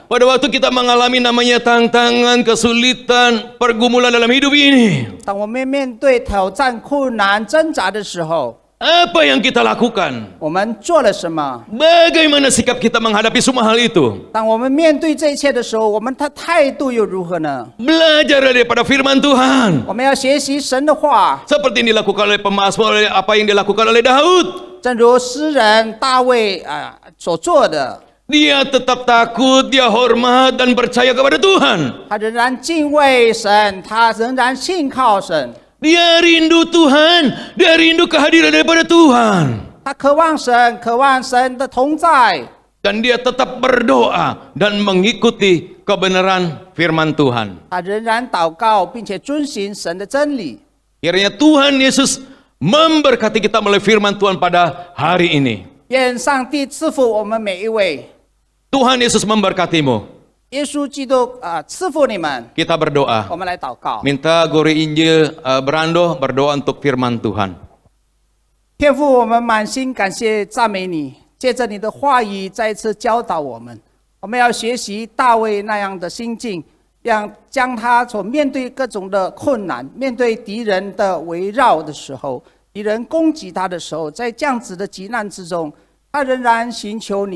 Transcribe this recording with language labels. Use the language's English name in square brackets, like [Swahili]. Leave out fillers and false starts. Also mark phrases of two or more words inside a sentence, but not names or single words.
[Indonesian] Pada waktu kita mengalami namanya tantangan, kesulitan, pergumulan dalam hidup ini, [Chinese] 当我们面对挑战、困难、挣扎的时候， [Indonesian] apa yang kita lakukan? [Chinese] 我们做了什么？ [Indonesian] Bagaimana sikap kita menghadapi semua hal itu? [Chinese] 当我们面对这一切的时候，我们的态度又如何呢？ [Indonesian] Belajar daripada firman Tuhan. [Chinese] 我们要学习神的话， [Indonesian] Seperti yang dilakukan oleh pemazmur, apa yang dilakukan oleh Daud. [Chinese] 正如诗人大卫所做的， [Indonesian] Dia tetap takut, dia hormat dan percaya kepada Tuhan. [Chinese] 他仍然敬畏神，他仍然信靠神， [Indonesian] Dia rindu Tuhan, dia rindu kehadiran daripada Tuhan. [Chinese] 他渴望神的同在， [Indonesian] Dan dia tetap berdoa dan mengikuti kebenaran firman Tuhan. [Chinese] 他仍然祷告，并且遵循神的真理。 [Indonesian] Kiranya Tuhan Yesus memberkati kita melalui firman Tuhan pada hari ini. [Chinese] 愿上帝赐福我们每一位。 [Indonesian] Tuhan Yesus memberkatimu. [Chinese] 耶稣基督赐福你们。 [Indonesian] Kita berdoa. [Chinese] 我们来祷告。 [Indonesian] Minta Guru Injil Brando berdoa untuk firman Tuhan. [Chinese] 天父，我们满心感谢赞美你，借着你的话语再一次教导我们，我们要学习大卫那样的心境， 将他所面对各种的困难，面对敌人的围绕的时候，敌人攻击他的时候，在这样子的急难之中，他仍然寻求你。